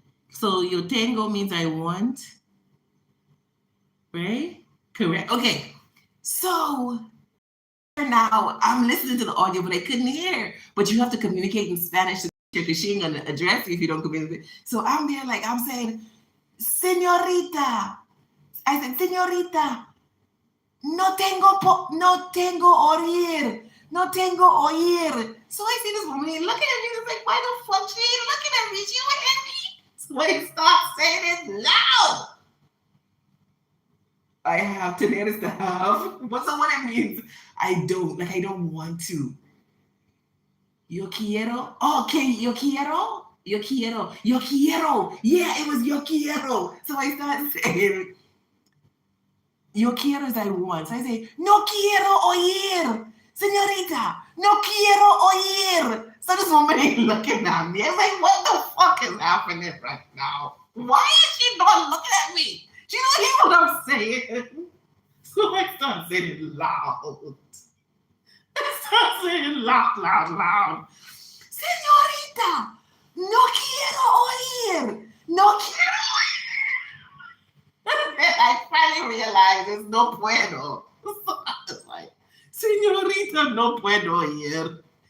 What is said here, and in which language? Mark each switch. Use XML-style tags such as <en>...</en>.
<en>So</en> <es>yo tengo</es> <en>means I want, right? Correct. Okay. So now I'm listening to the audio, but I couldn't hear. But you have to communicate in Spanish to because she ain't gonna address you if you don't communicate. So I'm there like I'm saying, Señorita. I said,</en> <es>Señorita, no tengo oír. No tengo oír.</es> <en>So I see this woman looking at me. It's like, why the fuck she ain't looking at me? She looking at me. So I start saying it loud. I have to notice the have. What's the what it means? I don't want to.</en> <es>Yo quiero. Oh, okay, yo quiero. Yo quiero. Yo quiero.</es> <en>Yeah, it was yo quiero. So I started saying,</en> <es>yo quiero</es> <en>is I want. So I say,</en> <es>no quiero oír. Señorita, no quiero oír.</es> <en>So this woman ain't looking at me. I'm like, what the fuck is happening right now? Why is she not looking at me? She don't hear what I'm saying. So I start saying it loud. I start saying loud, loud, loud.</en> <es>Señorita, no quiero oír. No quiero oír.</es> <en>And then I finally realized it's</en> <es>no puedo.</es> <en>So I was like,</en> <es>Señorita, no puedo oír.</es>